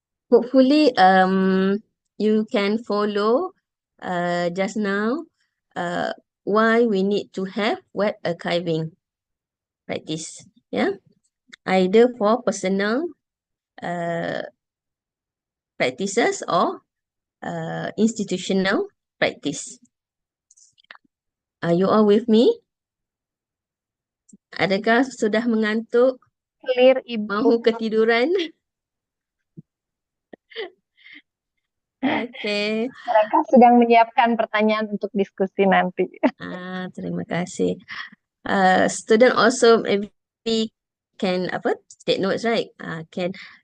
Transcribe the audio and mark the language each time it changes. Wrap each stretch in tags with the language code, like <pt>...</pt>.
<en>Hopefully, you can follow just now why we need to have web archiving practice. Yeah, either for personal practices or institutional practice. Are you all with me?</en> <ms>Adakah sudah mengantuk?</ms> <en>Clear, Ibu.</en> <ms>Mahu ketiduran?</ms> <en>Okay.</en> <ms>Mereka sedang menyiapkan pertanyaan untuk diskusi nanti. Terima kasih.</ms> <en>Student also maybe can take notes, right? Can</en>